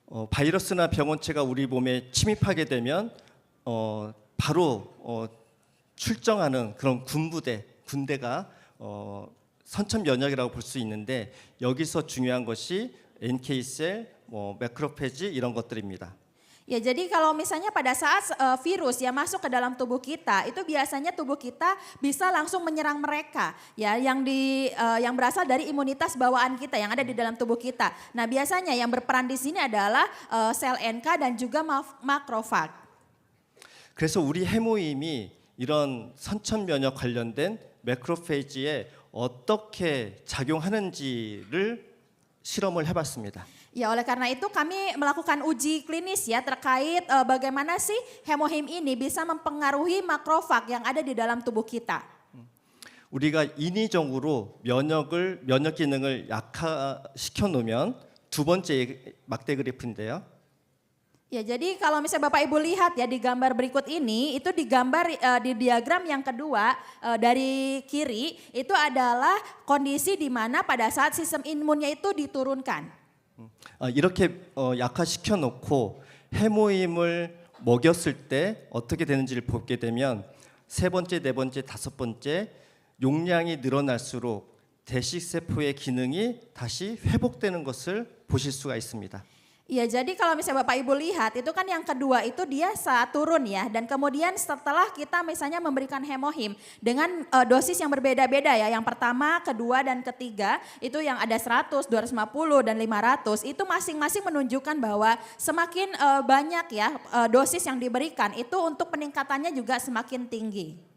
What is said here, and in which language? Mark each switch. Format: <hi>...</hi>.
<ko>바이러스나 병원체가 우리 몸에 침입하게 되면 바로 출정하는 그런 군대가 선천 면역이라고 볼 수 있는데 여기서 중요한 것이 NK-셀, 매크로페지 이런 것들입니다.</ko> <id>Ya jadi kalau misalnya pada saat virus yang masuk ke dalam tubuh kita itu biasanya tubuh kita bisa langsung menyerang mereka ya yang berasal dari imunitas bawaan kita yang ada di dalam tubuh kita. Nah biasanya yang berperan di sini adalah sel NK dan juga makrofag.</id> <ko>그래서 우리 해모임이 이런 선천 면역 관련된 매크로페이지에 어떻게 작용하는지를 실험을 해봤습니다.</ko> <id>Ya, oleh karena itu kami melakukan uji klinis ya terkait bagaimana sih hemohim ini bisa mempengaruhi makrofag yang ada di dalam tubuh kita.</id> <ko>우리가 인위적으로 면역 기능을 약화시켜 놓으면 두 번째 막대 그래프인데요.</ko> <id>Ya, jadi kalau misalnya Bapak Ibu lihat ya di gambar berikut ini, itu digambar di diagram yang kedua dari kiri, itu adalah kondisi di mana pada saat sistem imunnya itu diturunkan.</id> <ko>이렇게 약화시켜 놓고 해모임을 먹였을 때 어떻게 되는지를 보게 되면 세 번째, 네 번째, 다섯 번째 용량이 늘어날수록 대식세포의 기능이 다시 회복되는 것을 보실 수가 있습니다.</ko> <id>Ya, jadi kalau misalnya Bapak Ibu lihat itu kan yang kedua itu dia saat turun ya, dan kemudian setelah kita misalnya memberikan hemohim dengan dosis yang berbeda-beda ya, yang pertama, kedua dan ketiga itu yang ada 100, 250 dan 500 itu masing-masing menunjukkan bahwa semakin banyak ya dosis yang diberikan itu untuk peningkatannya juga semakin tinggi.</id>